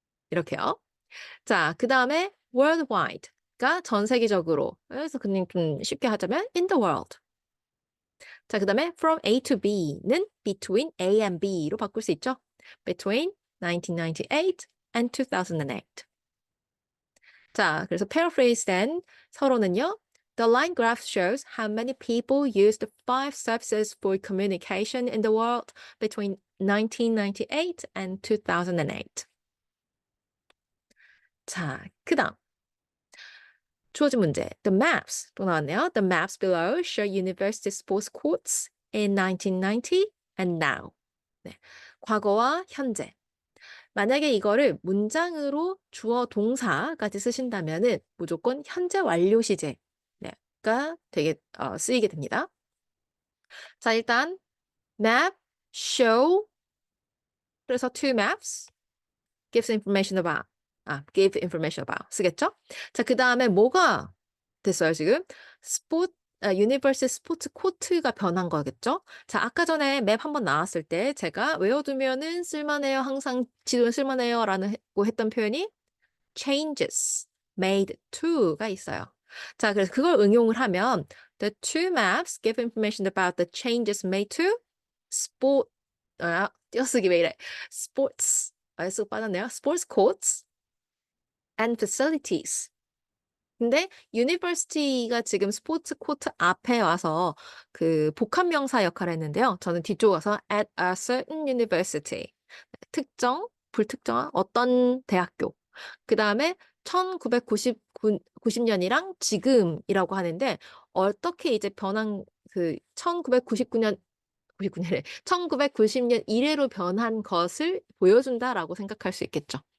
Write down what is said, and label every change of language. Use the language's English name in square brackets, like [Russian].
[Korean] 이렇게요. 자, 그 다음에 worldwide가 전 세계적으로. 그래서 그냥 좀 쉽게 하자면 [English] in the world. [Korean] 자, 그 다음에 from A to B는 [English] between A and B [Korean] 로 바꿀 수 있죠. [English] between 1998 and 2008. [Korean] 자, 그래서 paraphrase 된 서로는요. [English] The line graph shows how many people used the five services for communication in the world between 1998 and 2008. [Korean] 자, 그 다음. 주어진 문제. The maps 또 나왔네요. [English] The maps below show university sports courts in 1990 and now. [Korean] 네. 과거와 현재. 만약에 이거를 문장으로 주어 동사까지 쓰신다면은 무조건 현재 완료 시제 가 되게 쓰이게 됩니다. 자, 일단 [English] map, show 그래서 two maps gives information about give information about [Korean] 쓰겠죠? 자, 그다음에 뭐가 됐어요, 지금? 유니버스 스포츠 코트가 변한 거겠죠? 자, 아까 전에 맵 한번 나왔을 때 제가 외워두면은 쓸만해요. 항상 지도는 쓸만해요. 라고 했던 표현이 changes made to가 있어요. 자, 그래서 그걸 응용을 하면 [English] the two maps give information about the changes made to [Korean] 띄어쓰기 왜 이래? sports 쑥 빠졌네요. [English] sports courts and facilities. [Korean] 근데 university가 지금 스포츠 코트 앞에 와서 그 복합명사 역할을 했는데요. 저는 뒤쪽 와서 [English] at a certain university. [Korean] 특정, 불특정한 어떤 대학교. 그 다음에 1990년이랑 지금이라고 하는데 어떻게 이제 변한 그 1999년 99년에 1990년 이래로 변한 것을 보여준다라고 생각할 수 있겠죠.